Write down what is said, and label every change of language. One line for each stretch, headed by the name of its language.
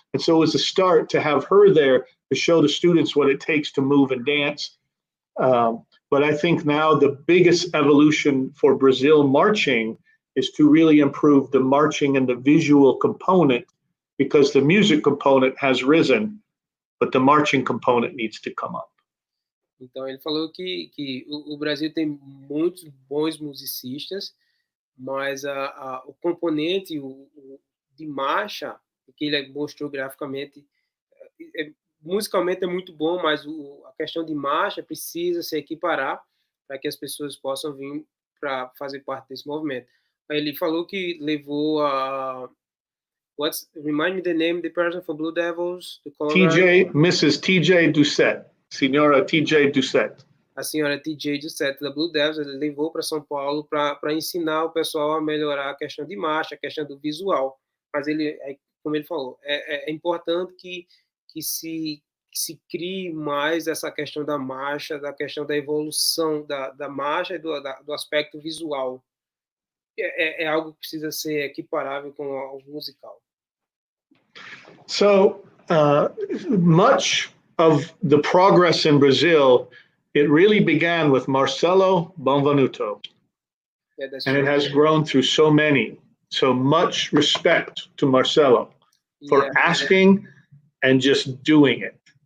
English: And so it was a start to have her there to show the students what it takes to move and dance. But I think now the biggest evolution for Brazil marching is to really improve the marching and the visual component, because the music component has risen, but the marching component needs to come up.
Portuguese: Então ele falou que o Brasil tem muitos bons musicistas, mas o componente de marcha, que ele mostrou graficamente, musicalmente é muito bom, mas a questão de marcha precisa se equiparar para que as pessoas possam vir para fazer parte desse movimento. Ele falou que levou a...
English: Remind me the name of the person from Blue Devils? Mrs. TJ Doucette. Senhora TJ Doucette.
Portuguese: A senhora TJ Doucette da Blue Devils, ele levou para São Paulo para ensinar o pessoal a melhorar a questão de marcha, a questão do visual. Mas ele, como ele falou, é importante que se crie mais essa questão da marcha, da questão da evolução da marcha e do aspecto visual. É algo que precisa ser equiparável com o musical.
English: So much of the progress in Brazil, it really began with Marcelo Bonvenuto. Yeah, and it has grown through so many. So much respect to Marcelo for asking and just doing it.